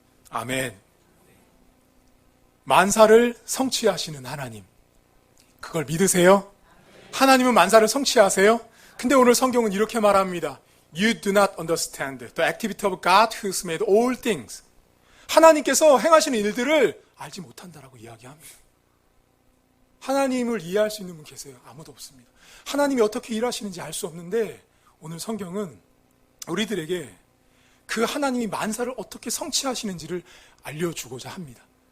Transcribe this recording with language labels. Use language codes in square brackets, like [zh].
[ko] 아멘. 만사를 성취하시는 하나님, 그걸 믿으세요? 하나님은 만사를 성취하세요? 근데 오늘 성경은 이렇게 말합니다. [en] You do not understand the activity of God who's made all things. [ko] 하나님께서 행하시는 일들을 알지 못한다라고 이야기합니다. 하나님을 이해할 수 있는 분 계세요? 아무도 없습니다. 하나님이 어떻게 일하시는지 알 수 없는데 오늘 성경은 우리들에게 그 하나님이 만사를 어떻게 성취하시는지를 알려주고자 합니다.